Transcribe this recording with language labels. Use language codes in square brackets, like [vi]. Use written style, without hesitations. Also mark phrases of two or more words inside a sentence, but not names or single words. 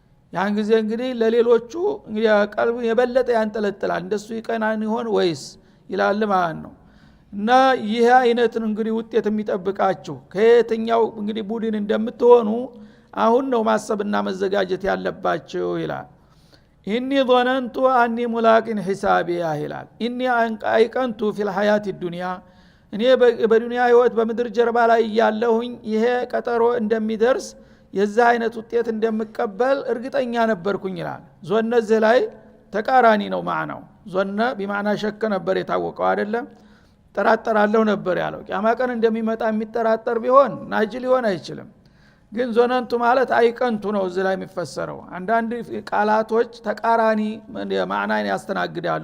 [am] ያን ጊዜ እንግዲህ ለሌሎቹ እንግዲህ ቀልቡ የበለጠ ያንጠለጥላል እንደሱ ይቀናን ይሆን ወይስ ይላል ማለት ነው። እና ይህ አይነትን እንግዲህ ውጤት የሚጠብቃችሁ ከየትኛው እንግዲህ ቡድን እንደምትሆኑ አሁን ነው ማሰብና መዘጋጀት ያለባችሁ ይላል። [ar] إني ظننت أني ملاق حسابي [am] ይላል። [ar] إني أيقنت في الحياة الدنيا [am] እኔ በዱንያ ህይወት በምድር ጀርባ ላይ ያለሁኝ ይሄ ቀጠሮ እንደሚደርስ የዛ አይነት ውጤት እንደምቀበል እርግጠኛ ነበርኩኝ ይላል። ዞነ እዚህ ላይ ተቃራኒ ነው ማዕናው። ዞነ በማዕና ሸክ ነበር የታወቀው አይደለም፣ ጠራጠራለሁ ነበር ያለው። ቂያማ ቀን እንደሚመጣ የሚጠራጠር ቢሆን ናጅ ሊሆን አይችልም። ግን ዞነንቱ ማለት አይቀንቱ ነው እዚህ ላይ የሚፈሰረው። አንዳንድ ቃላቶች ተቃራኒ ማዕናን ያስተናግዳሉ